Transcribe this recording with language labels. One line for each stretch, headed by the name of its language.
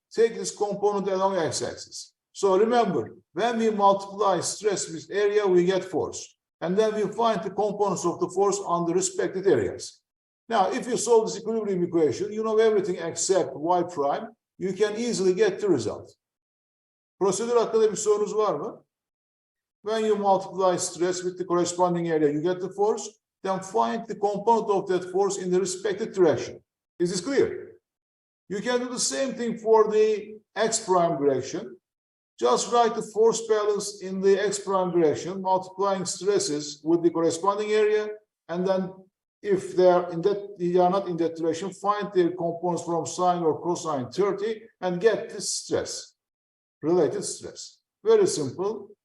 English: Take this component along x-axis. So remember, when we multiply stress with area, we get force. And then we find the components of the force on the respective areas. Now, if you solve this equilibrium equation, you know everything except Y prime, you can easily get the result.
Turkish: Prosedür hakkında bir sorunuz var mı?
English: When you multiply stress with the corresponding area, you get the force. Then find the component of that force in the respective direction. Is this clear? You can do the same thing for the X prime direction. Just write the force balance in the X prime direction, multiplying stresses with the corresponding area, and then if they are not in that direction, find their components from sine or cosine 30 and get this stress, related stress. Very simple.